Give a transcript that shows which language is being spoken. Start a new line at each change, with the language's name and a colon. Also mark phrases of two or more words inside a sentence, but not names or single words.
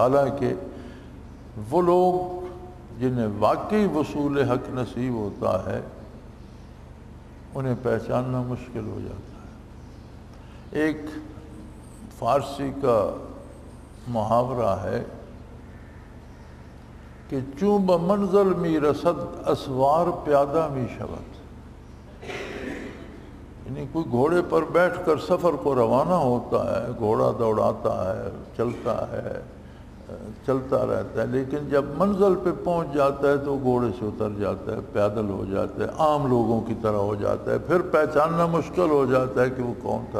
Urdu: حالانکہ وہ لوگ جنہیں واقعی وصول حق نصیب ہوتا ہے انہیں پہچاننا مشکل ہو جاتا ہے۔ ایک فارسی کا محاورہ ہے کہ
Persian: چوں بمنزل می رسد اسوار پیادہ می شود،
Urdu: یعنی کوئی گھوڑے پر بیٹھ کر سفر کو روانہ ہوتا ہے، گھوڑا دوڑاتا ہے، چلتا رہتا ہے، لیکن جب منزل پہ پہنچ جاتا ہے تو گھوڑے سے اتر جاتا ہے، پیدل ہو جاتا ہے، عام لوگوں کی طرح ہو جاتا ہے، پھر پہچاننا مشکل ہو جاتا ہے کہ وہ کون تھا۔